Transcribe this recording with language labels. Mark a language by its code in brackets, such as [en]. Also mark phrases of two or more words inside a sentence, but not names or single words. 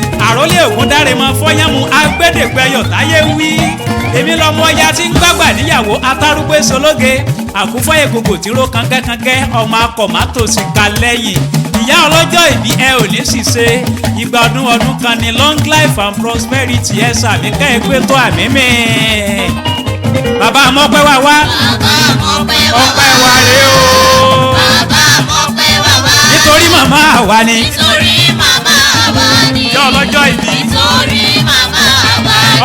[yo] Àrólé Ògúndáre mọ fọ́yánmu agbẹ́dẹ̀gbẹ́yọ̀ táyé wí. Èmi lọmọ ọya tí ń gbàgbà níyàwó atárúgbé sológe. Àkúfọ́ egbògbò tí ró kankẹ́kankẹ́, ọmọ akọ̀ má tòsí ka lẹ́yìn. Ìyá ọlọ́jọ́ ìbí ẹ ò ní ṣìṣe. Ìgbà ọdún ọdún kan ni [en] long life and prosperity [yo] ẹ sàmì ká ẹ gbé tó àmì mi. Bàbá Mọ́pẹ́ wá wá. Bàbá Mọ́pẹ́ wá wá. Ọpẹ́ wa rèé o. Bàbá Mọ́pẹ́ wá wá. Nítorí màmá wa ni. Nítorí màmá wa ni. Ìyá ọlọ́jọ́ ìbí. Nítorí màmá wa ni.